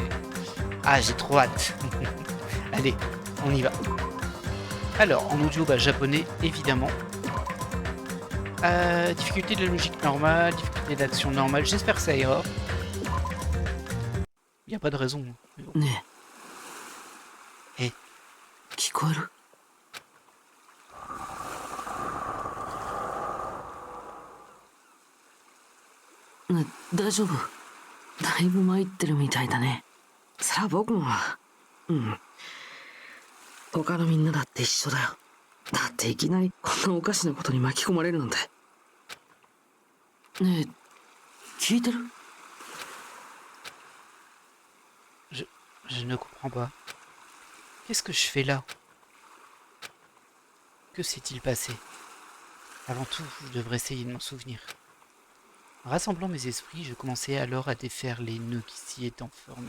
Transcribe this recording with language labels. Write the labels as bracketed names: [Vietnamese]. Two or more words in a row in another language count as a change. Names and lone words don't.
[French] Ah, j'ai trop hâte. Allez, on y va. Alors, en audio, japonais, évidemment. Difficulté de la logique normale, difficulté d'action normale, j'espère que ça ira. Il n'y a pas de raison. Bon. Eh. [Japanese] 聞こえる？ね、大丈夫？だいぶ参ってるみたいだね。さあ僕も。他のみんなだって一緒だよ。だっていきなりこんなおかしなことに巻き込まれるなんて。ねえ、聞いてる？ [French] Je ne comprends pas. Qu'est-ce que je fais là? Que s'est-il passé? Avant tout, je devrais essayer de m'en souvenir. En rassemblant mes esprits, je commençais alors à défaire les nœuds qui s'y étaient formés.